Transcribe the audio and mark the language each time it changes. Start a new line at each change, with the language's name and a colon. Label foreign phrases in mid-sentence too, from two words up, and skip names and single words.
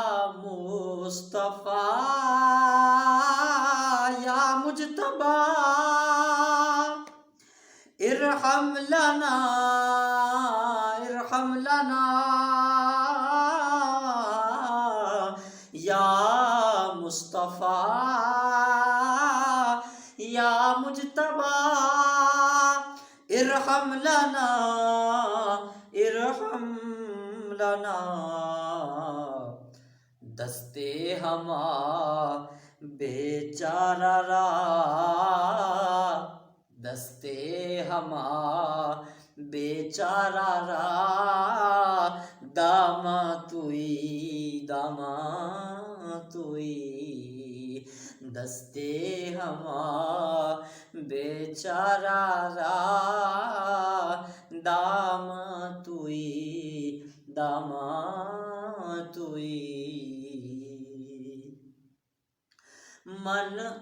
Arabic: مصطفیٰ یا مجتبیٰ، ارحم لنا ارحم لنا، یا مصطفیٰ یا مجتبیٰ، ارحم لنا ارحم لنا،
Persian: دستے ہما بیچارہ را، دستے ہما بیچارہ را، داماں توئی داماں توئی، دستے ہما بیچارہ را، داماں توئی داماں توئی، من